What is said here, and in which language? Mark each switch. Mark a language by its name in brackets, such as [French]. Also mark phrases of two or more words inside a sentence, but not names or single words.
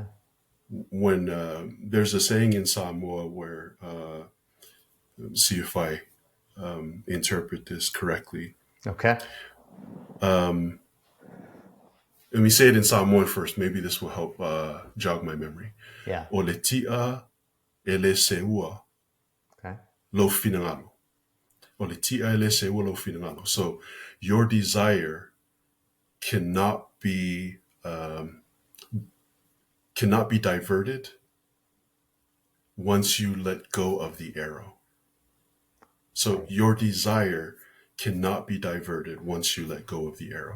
[English] when there's a saying in Samoa where, see if I interpret this correctly. Okay. Um, Let me say it in Samoan first. Maybe this will help jog my memory. Yeah. [Samoan] O le tia e le seua [English] Okay. [Samoan] lo finagalo. O le tia e le seua lo finagalo. [English] So your desire cannot be diverted once you let go of the arrow. So Right. your desire cannot be diverted once you let go of the arrow.